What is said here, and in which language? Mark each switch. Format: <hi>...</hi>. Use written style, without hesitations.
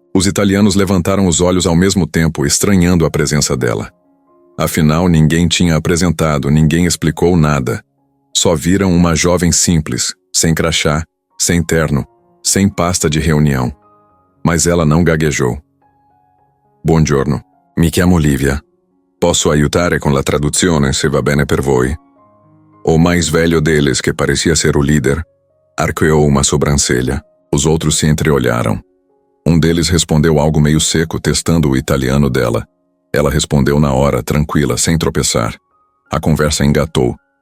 <pt>Os italianos levantaram os olhos ao mesmo tempo, estranhando a presença dela. Afinal, ninguém tinha apresentado, ninguém explicou nada. Só viram uma jovem simples, sem crachá, sem terno, sem pasta de reunião. Mas ela não gaguejou.</pt> <it>Buongiorno, mi chiamo Lívia. Posso aiutare con la traduzione se va bene per voi?</it> <pt>O mais velho deles, que parecia ser o líder, arqueou uma sobrancelha. Os outros se entreolharam. Um deles respondeu algo meio seco, testando o italiano dela. Ela respondeu na hora, tranquila, sem tropeçar. A conversa engatou.</pt>